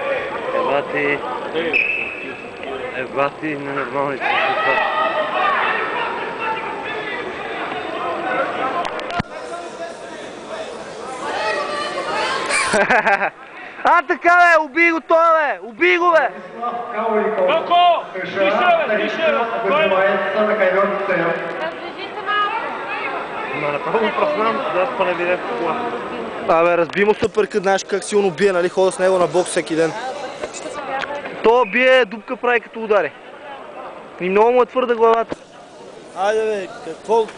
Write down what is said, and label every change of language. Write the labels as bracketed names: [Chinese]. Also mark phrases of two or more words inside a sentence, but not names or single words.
[Bulgarian] Еба ти ненормални чувства. А, така, бе! Убий го това, бе! Убий го, бе! Велко! [Russian] США вызывается на ковер [Bulgarian] Ма направо му праснам, да това не биде в кола. Абе, разби му суперкът, знаеш как силно бие, нали? Хода с него на бокс всеки ден. То бие, дупка прави като удари. И много му е твърда главата.